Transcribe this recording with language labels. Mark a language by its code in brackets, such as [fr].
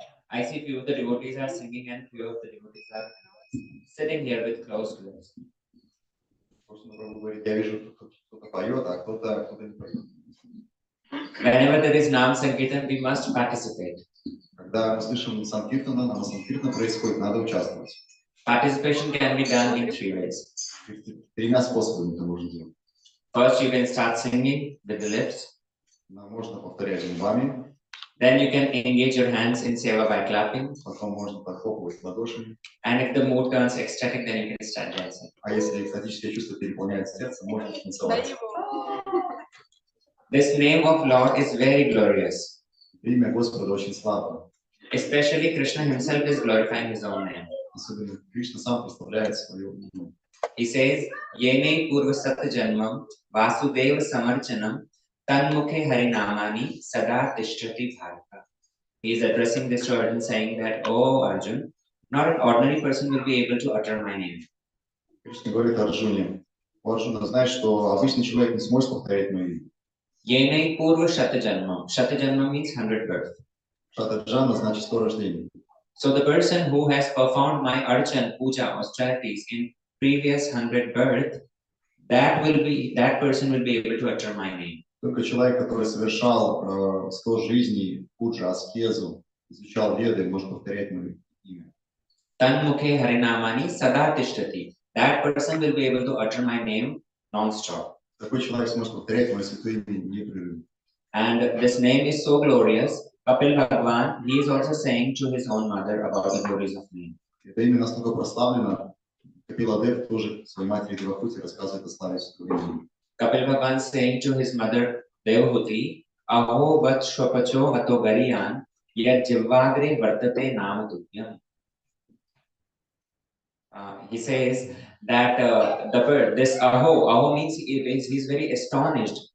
[en] I see few of the devotees are singing and few of the devotees are sitting here with closed doors. [ru] Я вижу, кто-то поет, а кто-то не поет. [en] Whenever there is Nam Sankirtan, we must participate. [ru] Когда мы слышим Санкиртана, нам Санкиртана происходит, надо участвовать. [en] Participation can be done in 3 ways. [ru] Тремя способами это можно делать. [en] First, you can start singing with the lips. [ru] Можно повторять губами. [en] Then you can engage your hands in seva by clapping. [ru] Потом можно похлопывать ладошами. [en] And if the mood turns ecstatic, then you can start dancing. [ru] А если экстатическое чувство переполняет сердце, можно танцевать. [en] This name of Lord is very glorious. [ru] Имя Господа очень славно. [en] Especially Krishna himself is glorifying his own name. [ru] Особенно Кришна сам представляет свое имя. [en] He says, [sa] Yene purva sat janmam vasudeva samarchanam tanmukhe harinamani sada tishtati bharata. [en] He is addressing this to Arjun, saying that, oh Arjun, not an ordinary person will be able to utter my name. [ru] Кришна говорит Арджуне, Арджуна, знаешь, что обычный человек не сможет повторять мое имя. [sa] Yene purva shatajanmam. [en] Shatajanmam means 100 birth. [ru] Шатаджана значит 100 рождений. [en] So the person who has performed my archan, puja, austerities in previous 100 birth, that person will be able to utter my name. [ru] Только человек, который совершал 100 жизней, пуджа, аскезу, изучал веды, может повторять мое имя. [sa] Tanmukhe harinamani sada tishtati. [en] That person will be able to utter my name non-stop. [ru] Такой человек сможет повторять мое святое имя непрерывно. [en] And this name is so glorious. Kapil Bhagwan, he is also saying to his own mother about the glories of name. [ru] Это имя настолько прославлено, Капиладев тоже своей матери Девахути рассказывает о славе святого имени. [en] Kapil Bhagwan is saying to his mother Devahuti, [sa] Aho vat shwapacho hato gariyan yad jivagre vartate nam tutyam. [en] He says that this aho means he's very astonished.